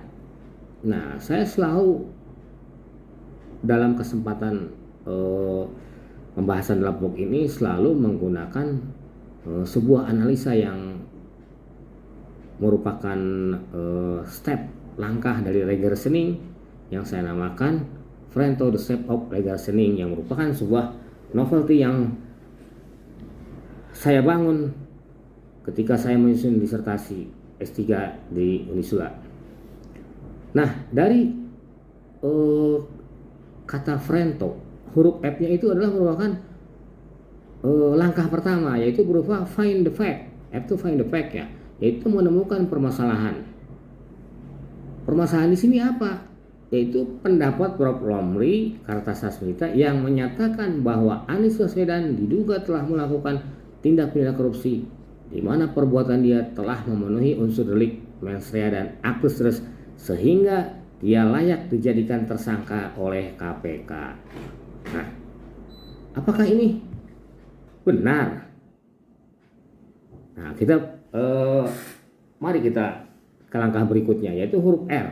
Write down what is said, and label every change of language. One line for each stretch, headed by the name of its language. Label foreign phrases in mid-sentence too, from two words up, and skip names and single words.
Indonesian: Nah, saya selalu dalam kesempatan pembahasan dalam buku ini selalu menggunakan sebuah analisa yang merupakan step langkah dari
English: legal reasoning
Indonesian: yang saya namakan Frento the Step of Legal Reasoning, yang merupakan sebuah novelty yang saya bangun ketika saya menyusun disertasi S3 di Unisula. Nah, dari kata Frento, huruf F-nya itu adalah merupakan langkah pertama, yaitu berupa
English: find the fact.
Indonesian: F itu
English: find the fact
Indonesian: ya, yaitu menemukan permasalahan. Permasalahan di sini apa? Yaitu pendapat Bartholomew Kartasasmita yang menyatakan bahwa Anies Baswedan diduga telah melakukan tindak pidana korupsi, di mana perbuatan dia telah memenuhi unsur delik
Latin: mens rea
Indonesian: dan
Latin: actus reus
Indonesian: sehingga dia layak dijadikan tersangka oleh KPK. Nah, apakah ini benar? Nah, mari kita ke langkah berikutnya, yaitu huruf R.